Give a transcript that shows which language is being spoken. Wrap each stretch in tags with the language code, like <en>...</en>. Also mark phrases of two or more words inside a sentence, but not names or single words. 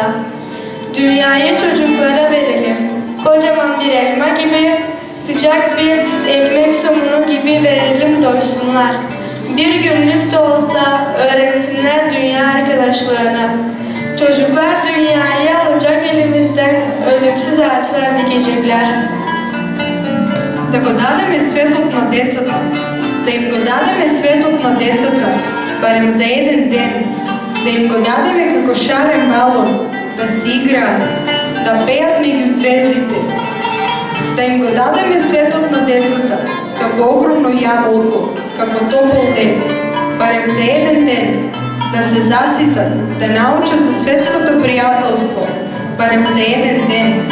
<tr>Dünyayı çocuklara verelim, kocaman bir elma gibi, sıcak bir ekmek somunu gibi verelim doysunlar. Bir günlük de olsa öğrensinler dünya arkadaşlığını. Çocuklar dünyayı alacak elimizden ölümsüz ağaçlar dikecekler.</tr> <mk>Да го дадеме светот на децата, да им го дадеме светот на децата, барем за еден ден, да им го дадеме како шарен балон, да си играат, да пеат меѓу ѕвездите, да им го дадеме светот на децата, како огромно јаголко, како топол ден, барем за еден ден, да се заситат, да научат за светското пријателство, барем за еден ден.</mk>